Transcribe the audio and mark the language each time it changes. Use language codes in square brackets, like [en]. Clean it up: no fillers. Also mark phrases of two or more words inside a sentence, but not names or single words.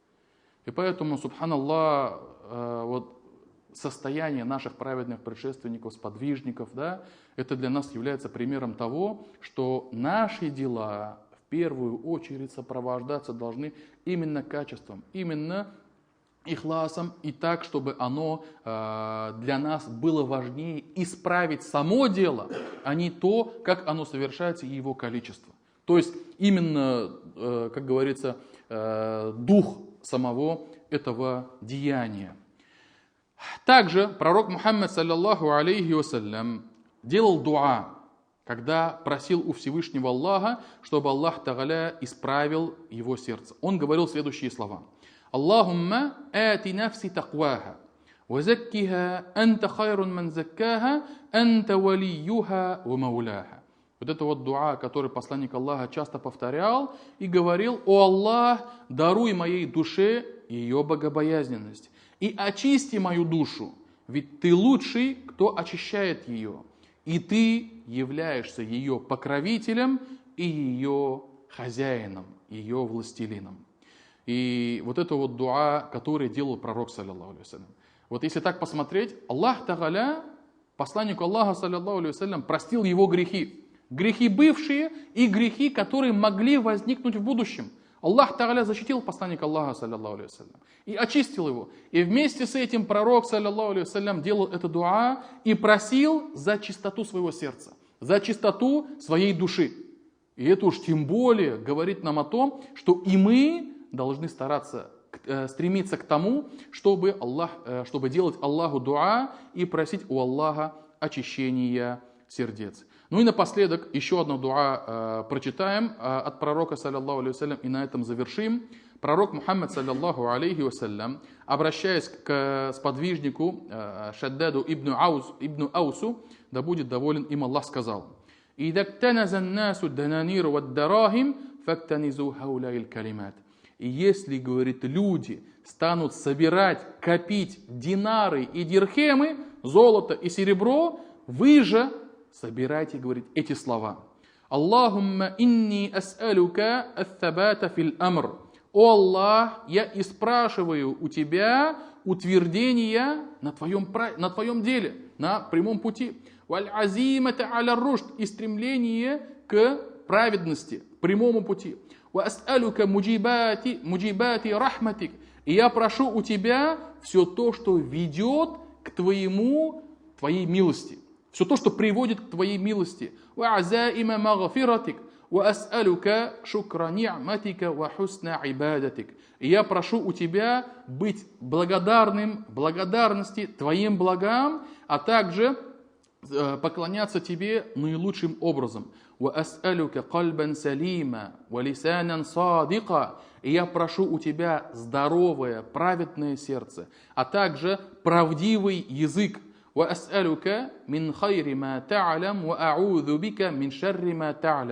[ru] И поэтому, субханаллах, вот состояние наших праведных предшественников, сподвижников, да, это для нас является примером того, что наши дела в первую очередь сопровождаться должны именно качеством, именно ихласом, и так, чтобы оно для нас было важнее исправить само дело, а не то, как оно совершается и его количество. То есть именно, как говорится, дух самого этого деяния. Также пророк Мухаммад, [ar] صلى الله عليه وسلم, [ru] делал дуа, когда просил у Всевышнего Аллаха, чтобы [ar] الله تعالى [ru] исправил его сердце. Он говорил следующие слова: [ar] اللهم آت نفسي تقواها، وزكها، أنت خير من زكاها، أنت وليها ومولاها. [ru] Вот это вот дуа, который посланник Аллаха часто повторял и говорил: о Аллах, даруй моей душе ее богобоязненность и очисти мою душу, ведь ты лучший, кто очищает ее, и ты являешься ее покровителем и ее хозяином, ее властелином. И вот это вот дуа, который делал пророк, [ar] صلى الله عليه وسلم. [ru] Вот если так посмотреть, [ar] الله تعالى, [ru] посланнику Аллаха, [ar] صلى الله عليه وسلم, [ru] простил его грехи. Грехи бывшие и грехи, которые могли возникнуть в будущем. [ar] الله تعالى [ru] защитил посланника Аллаха, [ar] صلى الله عليه وسلم, [ru] и очистил его. И вместе с этим пророк, [ar] صلى الله عليه وسلم, [ru] делал это дуа и просил за чистоту своего сердца, за чистоту своей души. И это уж тем более говорит нам о том, что и мы должны стараться, стремиться к тому, чтобы делать Аллаху дуа и просить у Аллаха очищения сердец. Ну и напоследок еще одно дуа прочитаем от пророка, [ar] صلى الله عليه وسلم, [ru] и на этом завершим. Пророк Мухаммад, [ar] صلى الله عليه وسلم, [ru] обращаясь к сподвижнику Шаддаду ибн Аусу, да будет доволен им Аллах, сказал: [ar] «إذا اكتنز الناس الدنانير والدراهم، فاكتنزوا هؤلاء الكلمات». [ru] И если, говорит, люди станут собирать, копить динары и дирхемы, золото и серебро, вы же собирайте, говорит, эти слова. [ar] اللهم إني أسألك الثبات في الأمر. [ru] О Аллах, я и спрашиваю у тебя утверждения на твоем деле, на прямом пути. [ar] والعزيمة على الرشد, [ru] и стремление к праведности, прямому пути. [ar] وأسألك موجبات رحمتك. [ru] И я прошу у тебя все то, что ведет к твоей милости. Все то, что приводит к твоей милости. [ar] وأسألك شكر نعمتك وحسن عبادتك. [ru] И я прошу у тебя быть благодарным, благодарности твоим благам, а также поклоняться тебе наилучшим образом. [ar] وأسألك قلبا سليما ولسانا صادقا. [ru] И я прошу у тебя здоровое, праведное сердце, а также правдивый язык. [ar] وأسألك من خير ما تعلم وأعوذ بك من شر ما تعلم.